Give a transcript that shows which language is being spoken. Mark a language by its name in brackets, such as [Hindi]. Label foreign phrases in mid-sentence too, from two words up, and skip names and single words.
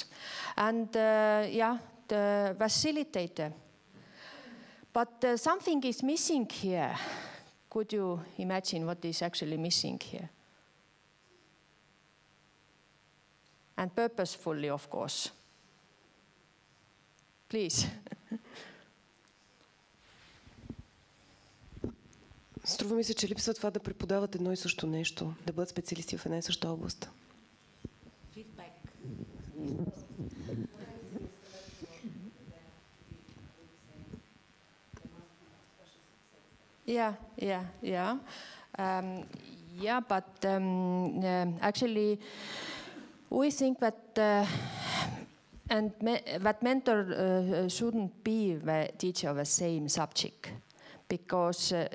[English] And yeah, the facilitator. But something is missing here. Could you imagine what is actually missing here? And purposefully, of course. Please. [Bulgarian] Струва ми се, че липсва това да преподават едно и също нещо, да бъдат специалисти в една и съща област. Фидбек. [English] Yeah, but actually, we think that that mentor shouldn't be the teacher of the same subject, because